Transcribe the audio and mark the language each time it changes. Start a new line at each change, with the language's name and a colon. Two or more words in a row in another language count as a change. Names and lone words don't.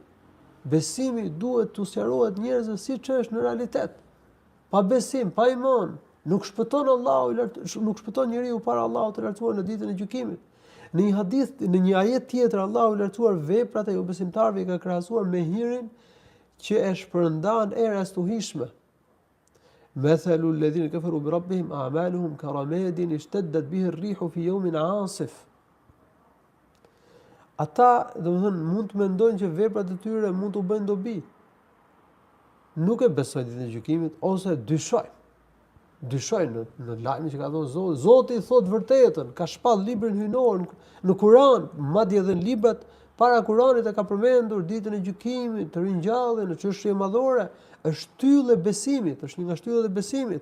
Albanian: Besimi duhet t'u sqarohet njerëzve siç është në realitet. Pa besim, pa iman, nuk shpëton Allahu, nuk shpëton njeriu para Allahut të lartësuar në ditën e gjykimit. Në një hadith, në një ajet tjetër, Allahu i lartësuar veprat e jo besimtarëve i ka krahasuar me hirin që e shpërndan era stuhishme.
Arabic: مثل الذين كفروا بربهم أعمالهم كرماد اشتدت به الريح في يوم عاصف.
Albanian: Ata, domethënë, mund të mendojnë që veprat e tyre mund t'u bëjnë dobi. Nuk e besojnë ditën e gjykimit ose dyshojnë në lajmin që ka dhënë Zoti. Zoti i thotë vërtetën, ka shpall librin hyjnor në Kur'an, madje edhe në librat para Kur'anit e ka përmendur ditën e gjykimit, të ringjalljen, në çështje madhore, është shtyllë e besimit, është një nga shtyllat e besimit.